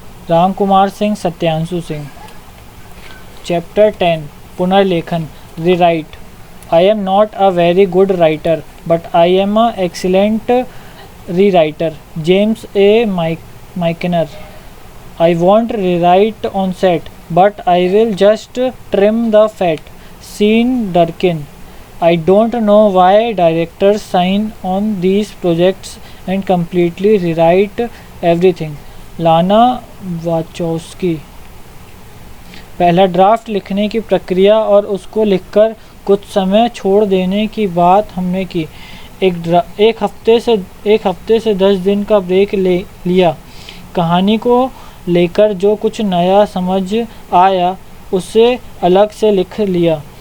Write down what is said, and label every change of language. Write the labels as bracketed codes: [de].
[hi] Ram Kumar Singh, Satyanshu Singh. Chapter 10, पुनर्लेखन, rewrite. [en] I am not a very good writer but I am a excellent rewriter, James A Michener. I won't rewrite on set, but I will just trim the fat. Sean Durkin. I don't know why directors sign on these projects and completely rewrite everything. Lana Wachowski. [hi] पहला draft लिखने की प्रक्रिया और उसको लिखकर कुछ समय छोड़ देने की बात हमने की। एक हफ्ते से 10 दिन का ब्रेक ले लिया। कहानी को लेकर जो कुछ नया समझ आया उसे अलग से लिख लिया।